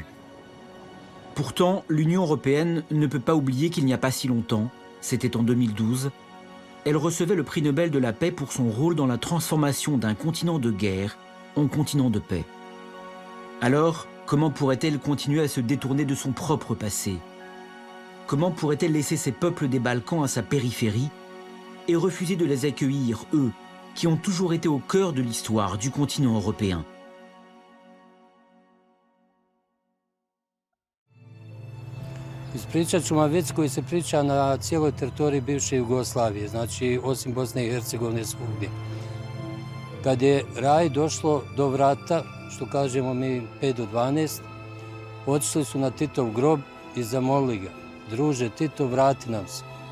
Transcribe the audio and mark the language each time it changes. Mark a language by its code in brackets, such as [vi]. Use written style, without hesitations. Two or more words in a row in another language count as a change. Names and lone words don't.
[fr] Pourtant, l'Union européenne ne peut pas oublier qu'il n'y a pas si longtemps, c'était en 2012, elle recevait le prix Nobel de la paix pour son rôle dans la transformation d'un continent de guerre en continent de paix. Alors, comment pourrait-elle continuer à se détourner de son propre passé? Comment pourrait-elle laisser ces peuples des Balkans à sa périphérie et refuser de les accueillir, eux, qui ont toujours été au cœur de l'histoire du continent européen? [hr] Ispričat ću vam vic koji se priča na cijeloj teritoriji bivše Jugoslavije, znači osim Bosne i Hercegovine svugdje. Kad je Raj došlo do vrata, što kažemo mi 5 do 12, otišli su na Titov grob i zamolili ga, druže Tito, vrati nam se.